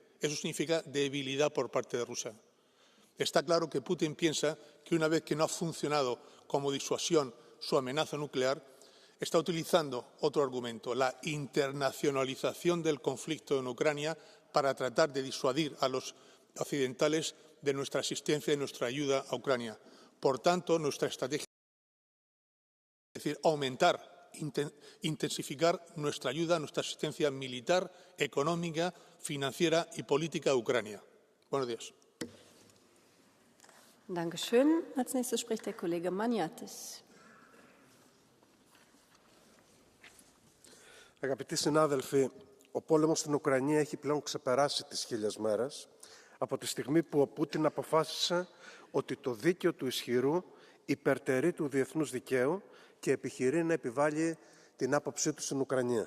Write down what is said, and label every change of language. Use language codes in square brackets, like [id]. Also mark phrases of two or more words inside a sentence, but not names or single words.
[es] Eso significa debilidad por parte de Rusia. Está claro que Putin piensa que una vez que no ha funcionado como disuasión su amenaza nuclear, está utilizando otro argumento, la internacionalización del conflicto en Ucrania para tratar de disuadir a los occidentales de nuestra asistencia y nuestra ayuda a Ucrania. Por tanto, nuestra estrategia es decir, aumentar, intensificar nuestra ayuda, nuestra asistencia militar, económica, financiera y política a Ucrania. Buenos días. [de] Dankeschön. Als nächstes spricht der Kollege Maniatis. [el] Αγαπητοί συνάδελφοι, ο πόλεμος στην Ουκρανία έχει πλέον ξεπεράσει τις 1000 μέρες από τη στιγμή που ο Πούτιν αποφάσισε ότι το δίκαιο του ισχυρού υπερτερεί του διεθνούς δικαίου και επιχειρεί να επιβάλλει την άποψή του στην Ουκρανία.